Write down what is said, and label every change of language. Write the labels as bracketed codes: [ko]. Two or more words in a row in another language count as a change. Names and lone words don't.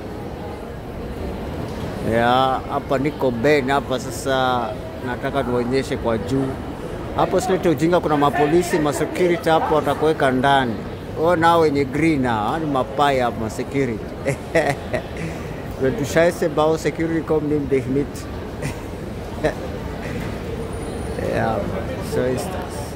[sw] Ya, hapa niko Bern hapa sasa, nataka tuonyeshe kwa juu. Hapo silete ujinga, kuna mapolisi, security hapo watakuweka ndani. Ona wenye green ni mapaya hapa security. [de] Wenn du Scheiße baust, Security kommt, nimm dich mit. Ja, so ist das.